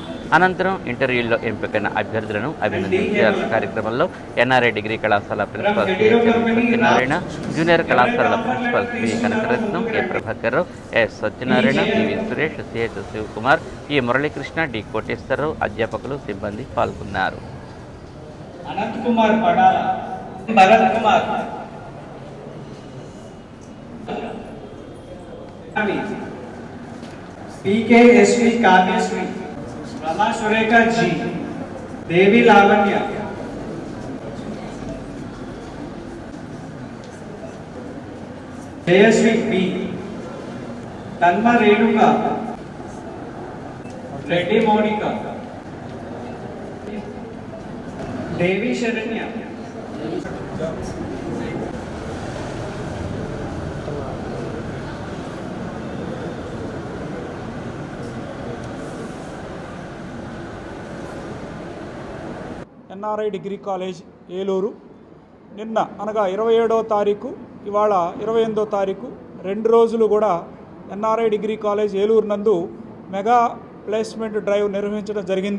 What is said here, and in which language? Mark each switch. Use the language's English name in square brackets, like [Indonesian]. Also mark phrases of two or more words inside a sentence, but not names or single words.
[Telugu] అనంతరం ఇంటర్వ్యూల్లో ఎంపికైన అభ్యర్థులను అభినందించారు. కార్యక్రమంలో ఎన్ఆర్ఐ డిగ్రీ కళాశాల ప్రిన్సిపల్ సత్యనారాయణ, జూనియర్ కళాశాలల ప్రిన్సిపల్ వి కనకరత్నం, ఏ ప్రభాకర్రావు, ఎస్ సత్యనారాయణ, పివి సురేష్, సిహెచ్ శివకుమార్, ఈ మురళీకృష్ణ, డి కోటేశ్వరరావు, అధ్యాపకులు, సిబ్బంది పాల్గొన్నారు. PKSV काव्यश्री, रमा सुरेखा जी, देवी लावण्य, जयश्री बी, तन्मा रेणुका, रेड्डी मोनिका, देवी शरण्य, ఎన్ఆర్ఐ డిగ్రీ కాలేజ్ ఏలూరు నిన్న అనగా 27వ తారీఖు, ఇవాళ 28వ తారీఖు 2 రోజులు కూడా ఎన్ఆర్ఐ డిగ్రీ కాలేజ్ ఏలూరు నందు [English] mega placement drive [Telugu] నిర్వహించడం జరిగింది.